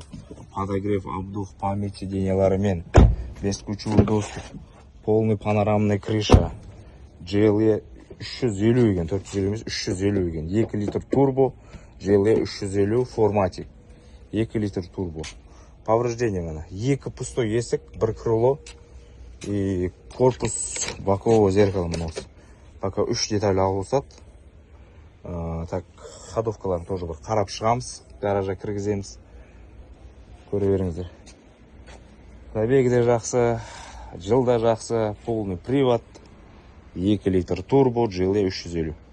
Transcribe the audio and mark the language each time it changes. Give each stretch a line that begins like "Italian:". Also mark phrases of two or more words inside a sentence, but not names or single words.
Russian: Подогрев, обдув, память сиденьяларымен, 5 ключевой доступ, полный панорамный крыша.
Kazakh: GLE 350 екен, 450 емес, 350 екен. 2 литр турбо, GLE 350 форматик. 2 литр турбо. Повреждение мына.
Russian: 2 пустой есік, 1 крыло и корпус бокового зеркала мына.
Kazakh: Пока 3 деталь алысат. Так, ходовкаларын тоже бір қарап шығамыз, гаража кіргіземіз. Көре беріңіздер. Пробег де жақсы, жыл да жақсы,
Russian: полный привод,
Kazakh: 2 литр турбо, GLE 350.